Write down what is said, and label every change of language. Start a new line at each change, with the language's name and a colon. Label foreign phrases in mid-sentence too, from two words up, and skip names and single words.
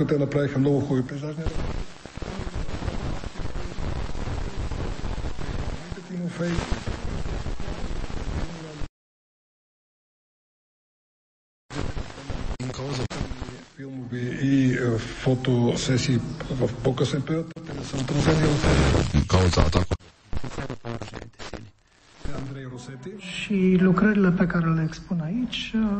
Bulgarian: Те направиха много хубави пейзажни работи. Филмови и фотосесии в по-късен период. Те са отразени в Andrei Rosetti.
Romanian: Și lucrările pe care le expun aici